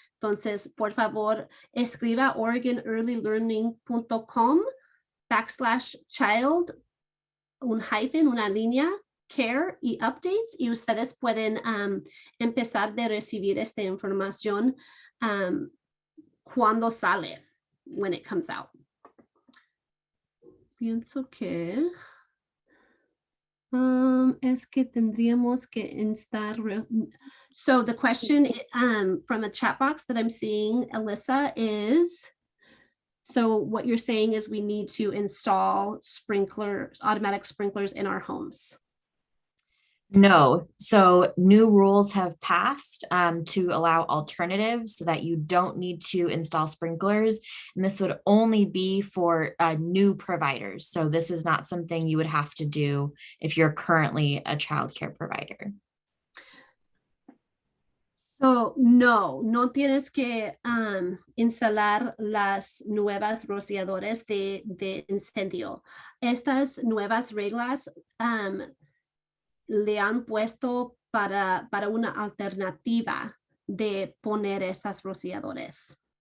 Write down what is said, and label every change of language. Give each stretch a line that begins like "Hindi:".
Spanish: Entonces, por favor, escriba oregonearlylearning.com/child, una línea, care y updates, y ustedes pueden empezar de recibir esta información cuando sale,
English: when it comes out.
Spanish: Pienso que es que tendríamos que instalar.
English: So the question from a chat box that I'm seeing, Alyssa, is, so what you're saying is we need to install sprinklers, automatic sprinklers in our homes. No, so new rules have passed to allow alternatives so that you don't need to install sprinklers. And this would only be for new providers. So this is not something you would have to do if you're currently a childcare provider.
Spanish: So no tienes que instalar las nuevas rociadores de incendio. Estas nuevas reglas le han puesto para una alternativa de poner estas rociadores.